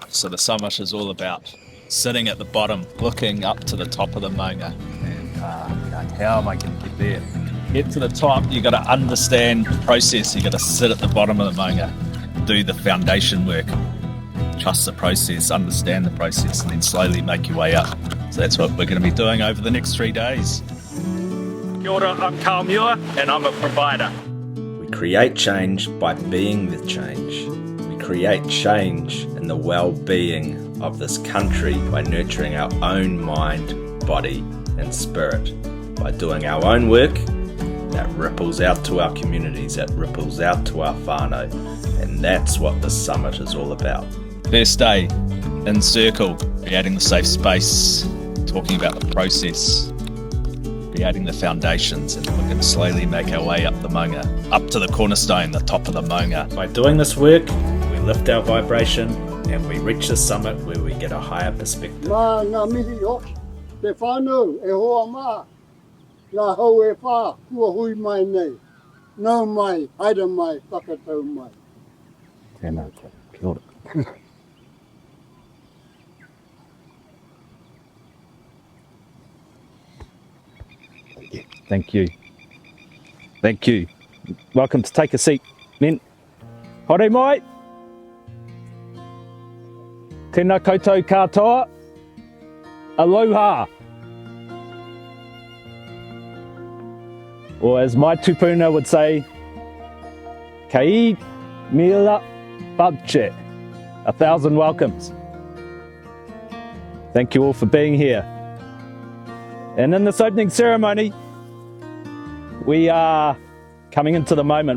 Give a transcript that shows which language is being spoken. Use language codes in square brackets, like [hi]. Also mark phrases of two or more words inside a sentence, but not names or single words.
[en] So the summit is all about sitting at the bottom, looking up to the top of the maunga, and going, how am I going to get there? Get to the top, you got to understand the process. You got to sit at the bottom of the maunga, do the foundation work, trust the process, understand the process, and then slowly make your way up. So that's what we're going to be doing over the next 3 days. [mi] Kia ora, [en] I'm Carl Muir, and I'm a provider. We create change by being the change. We create change in the well-being of this country by nurturing our own mind, body and spirit, by doing our own work that ripples out to our communities, that ripples out to our whānau, and that's what the summit is all about. First day, in circle, creating the safe space, talking about the process, creating the foundations, and we can slowly make our way up the maunga, up to the cornerstone, the top of the maunga. By doing this work, we lift our vibration and we reach the summit where we get a higher perspective. [mi] Mā ngā mihi o, te whānau e hoa mā, ngā hau e whā, kua hui mai nei, nau mai, haere mai, whakatau mai. Tēnā koe, kia ora. [en] Thank you. Thank you. Welcome to Take a Seat, men. [mi] Haere mai. Tēnā koutou katoa. [en] Aloha. Or as my tupuna would say, Kai mila babche. 1,000 welcomes. Thank you all for being here. And in this opening ceremony, we are coming into the moment.